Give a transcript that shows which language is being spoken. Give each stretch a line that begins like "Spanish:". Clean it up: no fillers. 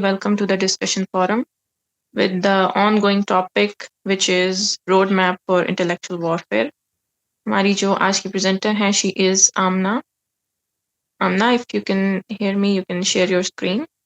English: Welcome to the discussion forum with the ongoing topic which is road map for intellectual warfare.
Urdu: ہماری جو آج کی presenter ہیں
English: She is Amna. Amna, if you can hear me you can share your screen.